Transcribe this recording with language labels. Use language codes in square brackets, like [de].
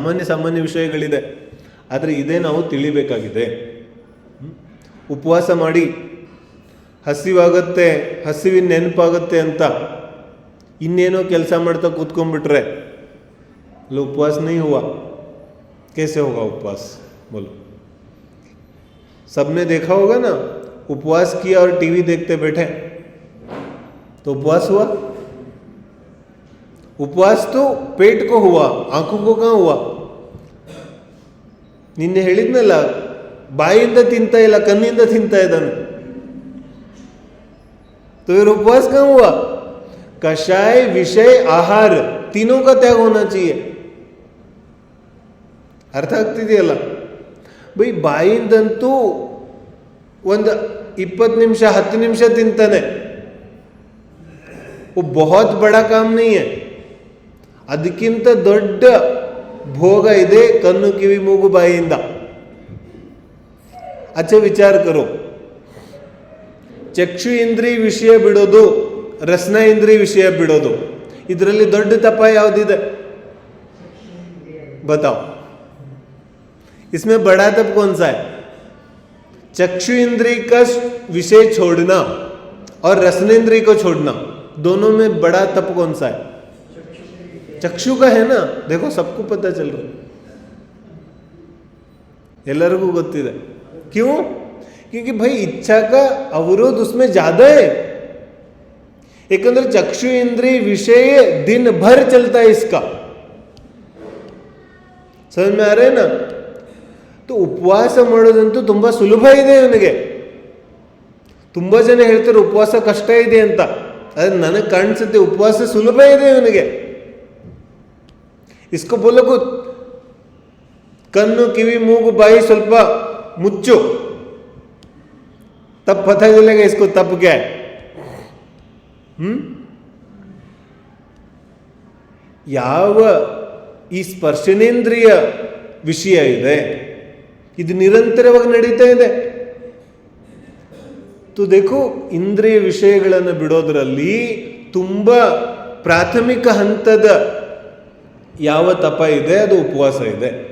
[kn] ಸಾಮಾನ್ಯ ವಿಷಯಗಳಿದೆ, ಆದರೆ ಇದೇ ನಾವು ತಿಳಿಬೇಕಾಗಿದೆ. ಉಪವಾಸ ಮಾಡಿ ಹಸಿವಾಗತ್ತೆ, ಹಸಿವಿನ ನೆನಪಾಗುತ್ತೆ ಅಂತ ಇನ್ನೇನೋ ಕೆಲಸ ಮಾಡ್ತಾ ಕೂತ್ಕೊಂಡ್ಬಿಟ್ರೆ [hi] लो उपवास नहीं हुआ. कैसे होगा उपवास? बोलो. सबने देखा होगा ना, उपवास किया और टीवी देखते बैठे तो उपवास हुआ? उपवास तो पेट को हुआ, आंखों को कहाँ हुआ? [kn] ನಿನ್ನೆ ಹೇಳಿದ್ನಲ್ಲ, ಬಾಯಿಂದ ತಿಂತಾ ಇಲ್ಲ, ಕಣ್ಣಿಂದ ತಿಂತಾ ಇದ್ದಾನೆ. [hi] तो ये उपवास कहाँ हुआ? कषाय, विषय, आहार, तीनों का त्याग होना चाहिए. [kn] ಅರ್ಥ ಆಗ್ತಿದೆಯಲ್ಲ? ಬೈ ಬಾಯಿಂದಂತೂ ಒಂದು 20 ನಿಮಿಷ 10 ನಿಮಿಷ ತಿಂತಾನೆ, [hi] ಬಹುತ್ ಬಡ ಕಾಮ್ ನಹೀ ಹೈ. [kn] ಅದಕ್ಕಿಂತ ದೊಡ್ಡ ಭೋಗ ಇದೆ ಕಣ್ಣು, ಕಿವಿ, ಮೂಗು, ಬಾಯಿಯಿಂದ. [hi] ಅಚ್ಚ ವಿಚಾರ ಕರೋ. [kn] ಚಕ್ಷು ಇಂದ್ರಿಯ ವಿಷಯ ಬಿಡೋದು, ರಸನ ಇಂದ್ರಿಯ ವಿಷಯ ಬಿಡೋದು, ಇದರಲ್ಲಿ ದೊಡ್ಡ ತಪ ಯಾವುದಿದೆ? [hi] बताओ, इसमें बड़ा तप कौन सा है? चक्षु इंद्रिय का विषय छोड़ना और रसनेन्द्रिय को छोड़ना, दोनों में बड़ा तप कौन सा है? चक्षु का है ना. देखो, सबको पता चल रहा है, [kn] ಎಲ್ಲರಿಗೂ ಗೊತ್ತಿದೆ. [hi] क्यों? क्योंकि भाई इच्छा का अवरोध उसमें ज्यादा है. [kn] ಯಾಕಂದ್ರೆ ಚಕ್ಷು ಇಂದ್ರಿಯ ವಿಷಯ [hi] दिन भर चलता है इसका. समझ में आ रहा है ना? [kn] तो ಉಪವಾಸ ಮಾಡೋದಂತೂ ತುಂಬಾ ಸುಲಭ ಇದೆ ಇವನಿಗೆ. ತುಂಬಾ ಜನ ಹೇಳ್ತಾರೆ ಉಪವಾಸ ಕಷ್ಟ ಇದೆ ಅಂತ. ಅದು ನನಗೆ ಕಾಣಿಸುತ್ತೆ ಉಪವಾಸ ಸುಲಭ ಇದೆ ಇವನಿಗೆ. [hi] इसको बोलो को [kn] ಕಣ್ಣು, ಕಿವಿ, ಮೂಗು, ಬಾಯಿ ಸ್ವಲ್ಪ ಮುಚ್ಚು, [hi] तब पता चलेगा इसको तप क्या है. [kn] ಯಾವ ಈ ಸ್ಪರ್ಶನೇಂದ್ರಿಯ ವಿಷಯ ಇದೆ, ಇದು ನಿರಂತರವಾಗಿ ನಡೀತಾ ಇದೆ. [hi] तो देखो, [kn] ಇಂದ್ರಿಯ ವಿಷಯಗಳನ್ನು ಬಿಡೋದ್ರಲ್ಲಿ ತುಂಬಾ ಪ್ರಾಥಮಿಕ ಹಂತದ ಯಾವ ತಪ ಇದೆ ಅದು ಉಪವಾಸ ಇದೆ.